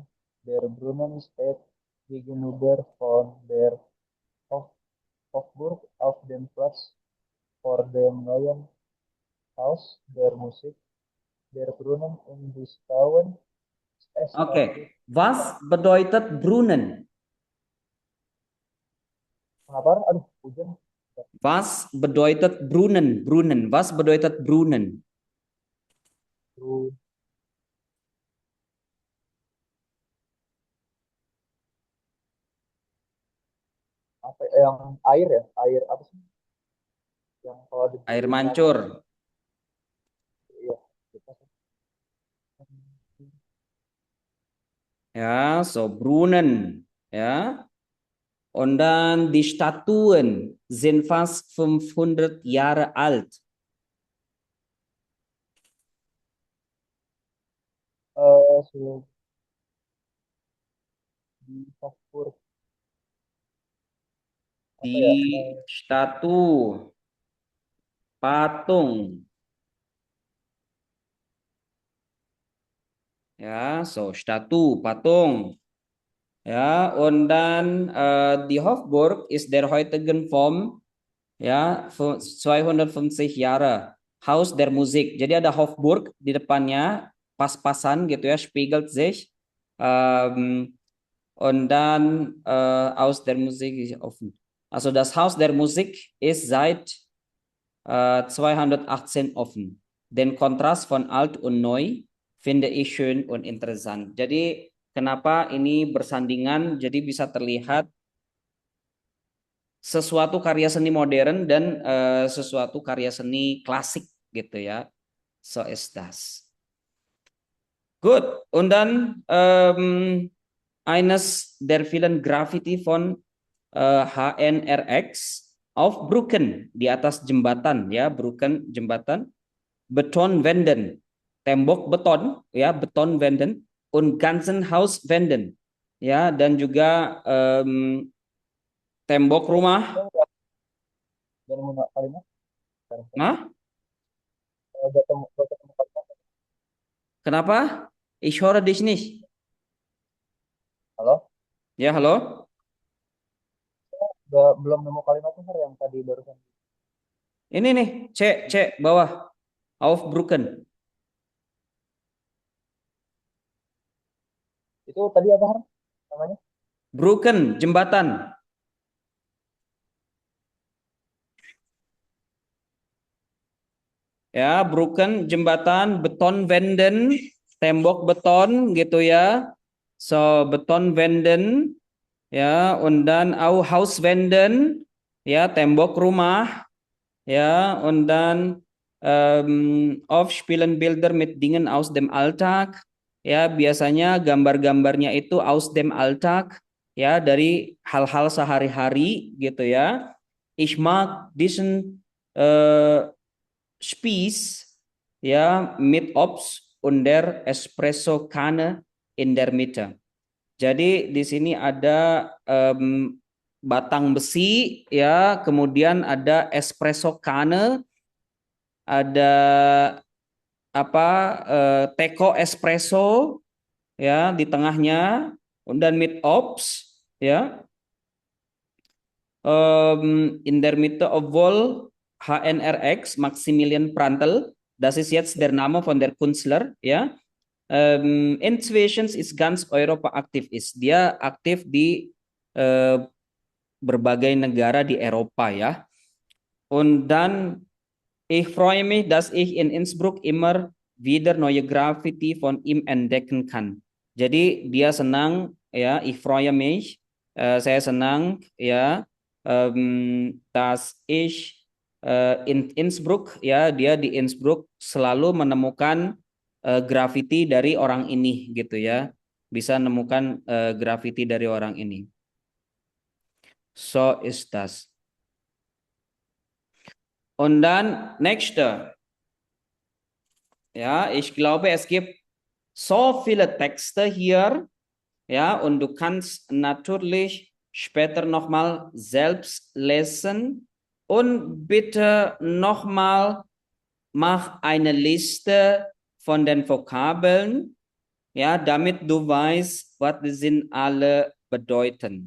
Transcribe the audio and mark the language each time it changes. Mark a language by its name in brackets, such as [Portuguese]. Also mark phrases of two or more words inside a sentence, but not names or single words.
[German] Der Brunnen steht gegenüber von der Hof Hofburg auf dem Platz vor dem neuen Haus der Musik. Der Brunnen und die Stauen [Indonesian] Oke, statut. [German] was bedeutet Brunnen? [Indonesian] Kenapa? Aduh, hujan. [German] Was bedeutet Brunnen? Brunnen. Was bedeutet Brunnen? Bru, [Indonesian] apa yang air ya? Air apa sih? Yang kalau Air dibeli mancur. lagi, iya. Kita Ya, [German] so Brunnen. Ja. Und dann die Statuen sind fast 500 Jahre alt. [Indonesian] sudah di Hofburg apa ya? [German] Die Statue, patung. Ja, so Statue, patung. Ja, und dann die Hofburg ist der heutigen Form, ya, 250 Jahre. Haus der Musik. [Indonesian] Jadi ada Hofburg di depannya, pas-pasan gitu ya, [German] spiegelt sich. Und dann Haus der Musik ist offen. Also das Haus der Musik ist seit 218 offen. Den Kontrast von alt und neu finde ich schön und interessant. [Indonesian] Jadi kenapa ini bersandingan? Jadi bisa terlihat sesuatu karya seni modern dan sesuatu karya seni klasik gitu ya. [German] So ist das. Gut. Und dann eines der vielen Graffiti von HNRX auf Brücken, [Indonesian] di atas jembatan ya, Brücken jembatan, Betonwänden, tembok beton ya, [German] Betonwänden und ganzen Hauswänden ya, [Indonesian] dan juga tembok rumah. dan guna kalimat. Nah, Udah ketemu kalimat. kenapa? [German] Ich höre dich nicht. [Indonesian] Halo? Ya, halo. Belum nemu kalimatnya Har, yang tadi barusan. Ini nih, C bawah. [German] Aufbrücken. [Indonesian] Itu tadi apa Har namanya? [German] Brücken, jembatan. [Indonesian] Ya, Brücken, jembatan, Betonwänden, tembok beton gitu ya. [German] So, Betonwänden, ya, und dann auch Hauswänden, [Indonesian] ya, tembok rumah, ya, [German] und dann oft spielen Bilder mit Dingen aus dem Alltag, [Indonesian] ya, biasanya gambar-gambarnya itu [German] aus dem Alltag, [Indonesian] ya, dari hal-hal sehari-hari gitu ya. [German] Ich mag diesen Spieß, ya, mit Obst und der Espresso-Kanne in der Mitte. [Indonesian] Jadi di sini ada batang besi, ya, kemudian ada [German] espresso kanne, [Indonesian] ada apa teko espresso, ya, di tengahnya, dan [German] mit Obst, [Indonesian] ya, [German] in der Mitte, obwohl HNRX Maximilian Prantl, das ist jetzt der Name von der Künstler, [Indonesian] ja. [German] Inzwischen ist ganz Europa aktif ist. [Indonesian] Dia aktif di berbagai negara di Eropa ya. [German] Und dann ich freue mich, dass ich in Innsbruck immer wieder neue Graffiti von ihm entdecken kann. [Indonesian] Jadi dia senang ya, [German] ich freue mich, [Indonesian] saya senang ya, [German] dass ich in Innsbruck [Indonesian] ya, dia di Innsbruck selalu menemukan graffiti dari orang ini gitu ya, bisa menemukan graffiti dari orang ini. [German] So ist das. Und dann nächste. Ja, ich glaube, es gibt so viele Texte hier, ja, und du kannst natürlich später nochmal selbst lesen und bitte nochmal mach eine Liste von den Vokabeln, ja, damit du weißt, was die sind alle bedeuten.